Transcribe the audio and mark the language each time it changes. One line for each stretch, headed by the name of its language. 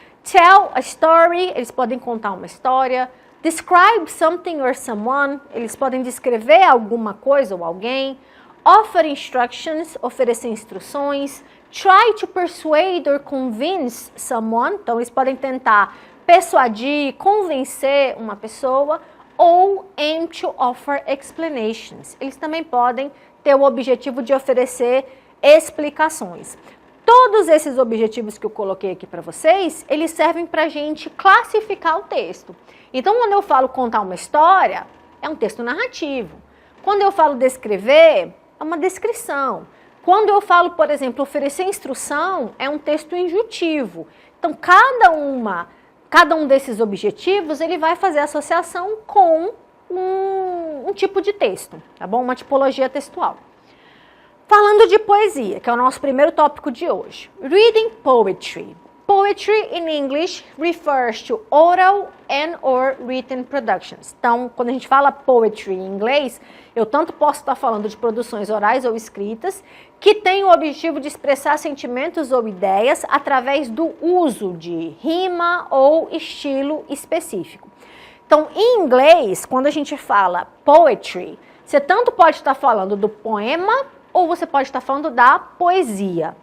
English: Tell a story,
Portuguese: eles podem contar uma história.
English: Describe something or someone,
Portuguese: eles podem descrever alguma coisa ou alguém.
English: Offer instructions,
Portuguese: oferecer instruções.
English: Try to persuade or convince someone,
Portuguese: então eles podem tentar persuadir, convencer uma pessoa.
English: Ou aim to offer explanations.
Portuguese: Eles também podem ter o objetivo de oferecer explicações. Todos esses objetivos que eu coloquei aqui para vocês, eles servem para a gente classificar o texto. Então, quando eu falo contar uma história, é um texto narrativo. Quando eu falo descrever, é uma descrição. Quando eu falo, por exemplo, oferecer instrução, é um texto injuntivo. Então, cada um desses objetivos, ele vai fazer associação com um tipo de texto, tá bom? Uma tipologia textual. Falando de poesia, que é o nosso primeiro tópico de hoje.
English: Reading poetry. Poetry in English refers to oral and or written productions.
Portuguese: Então, quando a gente fala poetry em inglês, eu tanto posso estar falando de produções orais ou escritas, que têm o objetivo de expressar sentimentos ou ideias através do uso de rima ou estilo específico. Então, em inglês, quando a gente fala poetry, você tanto pode estar falando do poema ou você pode estar falando da poesia.